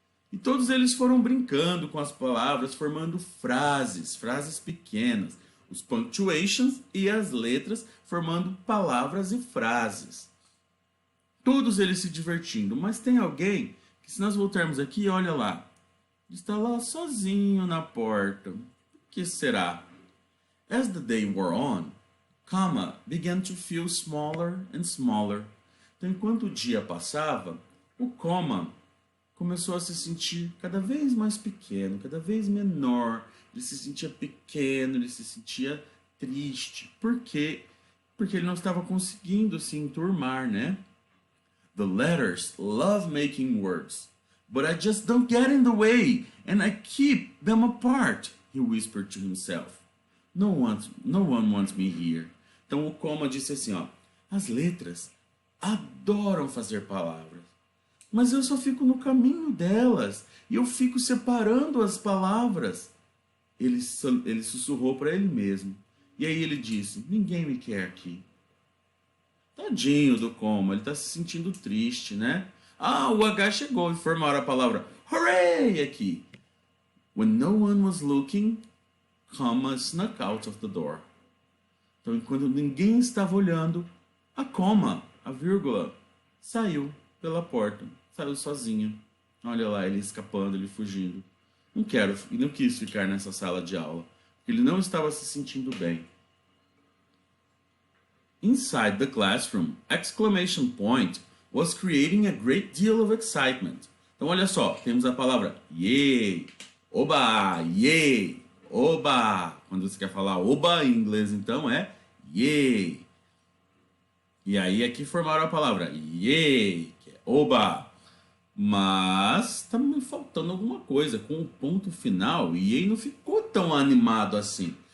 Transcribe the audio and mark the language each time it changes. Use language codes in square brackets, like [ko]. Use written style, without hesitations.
[pt] E todos eles foram brincando com as palavras, formando frases pequenas. os punctuations e as letras, formando palavras e frases. Todos eles se divertindo, mas tem alguém que, se nós voltarmos aqui, olha lá, está lá sozinho na porta. O que será? [en] As the day wore on, comma began to feel smaller and smaller. [pt] Então, enquanto o dia passava, o comma começou a se sentir cada vez mais pequeno, cada vez menor. Ele se sentia pequeno, ele se sentia triste. Por quê? Porque ele não estava conseguindo se enturmar, né? [en] The letters love making words, but I just don't get in the way, and I keep them apart, he whispered to himself. No one wants me here. [pt] Então o comma disse assim, ó, as letras adoram fazer palavras, mas eu só fico no caminho delas e eu fico separando as palavras. Ele sussurrou para ele mesmo. E aí ele disse, ninguém me quer aqui. Tadinho do comma, ele está se sentindo triste, né? Ah, o H chegou e formaram a palavra hooray aqui. [en] When no one was looking, comma snuck out of the door. [pt] Então, enquanto ninguém estava olhando, a comma, a vírgula, saiu pela porta. Saiu sozinho. Olha lá, ele escapando, ele fugindo. Não quis ficar nessa sala de aula, porque ele não estava se sentindo bem. [en] Inside the classroom, exclamation point was creating a great deal of excitement. [pt] Então, olha só, temos a palavra yay, oba, yay, oba. Quando você quer falar oba em inglês, então, é yay. E aí aqui formaram a palavra yay, que é oba. Mas está me faltando alguma coisa. Com o ponto final, yay não ficou tão animado assim.